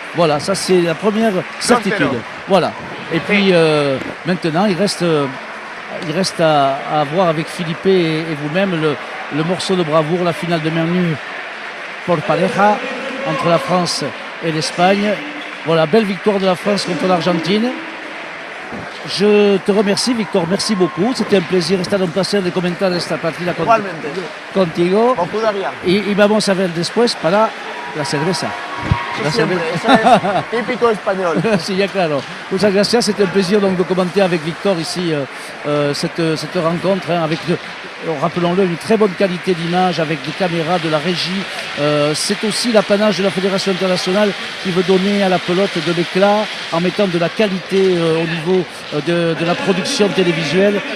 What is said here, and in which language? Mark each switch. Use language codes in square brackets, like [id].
[fr] Voilà, ça c'est la première certitude. Voilà. Et puis maintenant, il reste à voir avec Philippe et vous-même le morceau de bravoure, la finale de main nue pour pareja entre la France et l'Espagne. Voilà, belle victoire de la France contre l'Argentine. Je te remercie, Victor, merci beaucoup. C'était un plaisir [es] estar un placer de comentar esta partida contigo. Y vamos a ver después para la cerveza. Siempre, eso es típico español. Sí, ya claro. Muchas gracias. [fr] C'était un plaisir donc de commenter avec Victor ici cette rencontre avec, rappelons-le, une très bonne qualité d'image avec des caméras, de la régie. C'est aussi l'apanage de la Fédération internationale qui veut donner à la pelote de l'éclat en mettant de la qualité au niveau de la production télévisuelle.